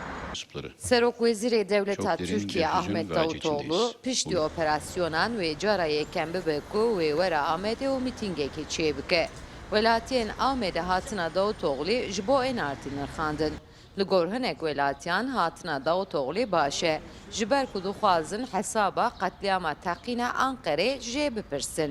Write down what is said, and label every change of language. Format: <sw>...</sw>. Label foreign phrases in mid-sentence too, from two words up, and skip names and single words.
<ku>Serok Vezîrê Devleta</ku> <tr>Çok derin</tr> <ku>Türkiye</ku> <tr>bir hüzün</tr> <ku>Ahmet</ku> <tr>ve acı</tr> <ku>Davutoğlu</ku> <tr>içindeyiz.</tr> <ku>piştî operasyyonan wê cara yekem bibe ku wê were Amedê û mîtîngekê çê bike. Welatiyên Amedê hatina Davutoğlu ji bo ênartî nirxandin. Li gor hinek welatiyan hatina Davutoğlu baş e. Ji ber ku dixwazin hesaba qetliyama teqîna Anqerê jê bipirsin.</ku>